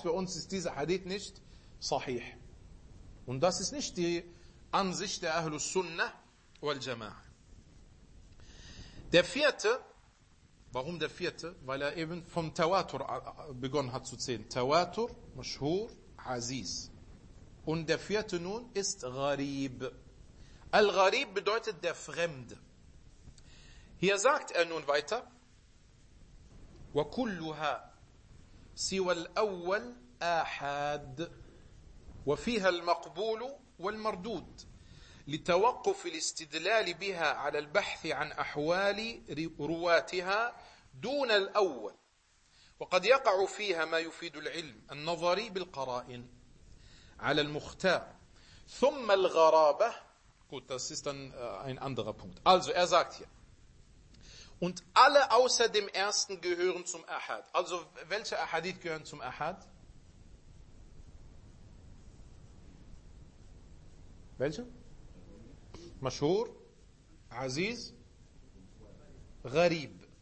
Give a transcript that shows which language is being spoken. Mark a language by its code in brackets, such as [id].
[de] Für uns ist dieser Hadith nicht sahih. Und das ist nicht die Ansicht der Ahlus Sunnah wal Jama'ah. Der vierte Warum der vierte? Weil er eben vom Tawatur begonnen hat zu zählen. Tawatur, Mashhur, Aziz. Und der vierte nun ist Gharib. Al-Gharib bedeutet der Fremde. Hier sagt er nun weiter, [ar] وَكُلُّهَا سِوَ الْأَوَّلْ أَحَادْ وَفِيهَا الْمَقْبُولُ وَالْمَرْدُودْ لِتَوَقُّفِ الْإِسْتِدْلَالِ بِهَا عَلَى الْبَحْثِ عَنْ أَحْوَالِ رُوَاتِهَا دُونَ الْأَوَّلِ وَقَدْ يَقَعُ فِيهَا مَا يُفِيدُ الْعِلْمِ النَّظَرِي بِالْقَرَائِنِ عَلَى الْمُخْتَارِ ثُمَّ الْغَرَابَةِ. [de] Gut, das ist dann ein anderer Punkt. Also, er sagt hier, und alle außer dem ersten gehören zum Ahad. Also, welche Ahadith gehören zum Ahad? Welche? Mashhur, Aziz, Gharib.